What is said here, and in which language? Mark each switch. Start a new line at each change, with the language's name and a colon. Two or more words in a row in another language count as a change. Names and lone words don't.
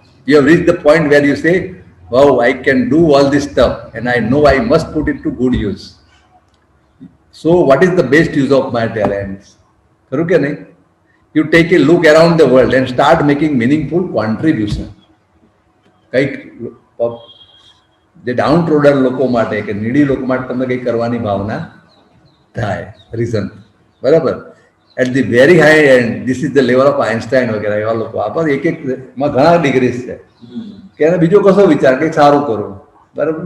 English: You have reached the point where you say, wow, I can do all this stuff and I know I must put it to good use. So what is the best use of my talents?
Gujarati: ખરું કે નહીં?
English: You take a look around the world and start making meaningful contribution.
Gujarati: કંઈક જે
English: down troder
Gujarati: લોકો માટે કે નીડી લોકો માટે તમને કંઈક કરવાની ભાવના થાય. રીઝન, બરાબર?
English: at the very high end this is the level of આઇન્સ્ટાઇન
Gujarati: વગેરે એવા લોકો. આપણે એક ઘણા ડિગ્રીઝ છે કે એને બીજો કશો વિચાર કંઈક સારું કરું, બરાબર?